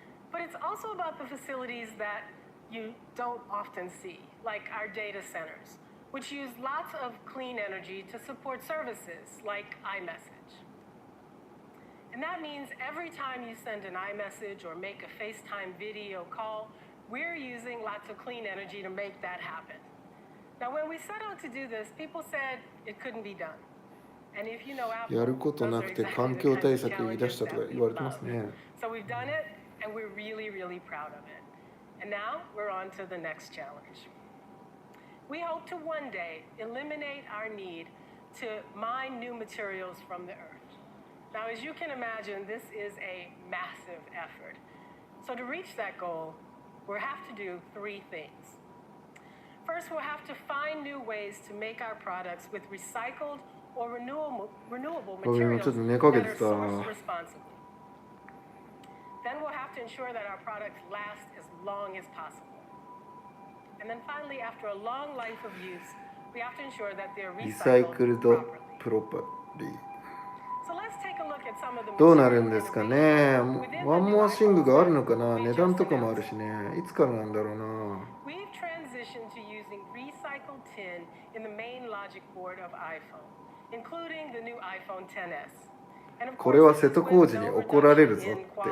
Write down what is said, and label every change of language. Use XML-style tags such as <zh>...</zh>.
<en>But it's also about the facilities that you don't often see, like our data centers, which use lots of clean energy to support services like iMessage. And that means every time you send an iMessage or make a FaceTime video call, we're using lots of clean energy to make that happen. Now, when we set out to do this, people said it couldn't be done. And if you know Apple,</en> <ja>やることなくて環境対策言い出したとか言われてますね。</ja> <en>So we've done it, and we're really, really proud of it. And now we're on to the next challenge. We hope to one day eliminate our need to mine new materials from the earth. Now, as you can imagine, this is a massive effort. So to reach that goal, we'll have to do three things. First, we'll have to find new ways to make our products with recycled or renewable materials that are sourced responsibly. Then we'll have to ensure that our products last as long as possible. And then finally, after a long life of use, we have to ensure that they're recycled properly. So let's take a look at some of the</en> <ja>どうなるんですかね。ワンモアシングがあるのかな。値段とかもあるしね。いつからなんだろうな。</ja> <en>We've transitioned to using recycled tin in the main logic board of iPhone, including the new iPhone XS.</en> <ja>これは瀬戸康史に怒られるぞって。</ja>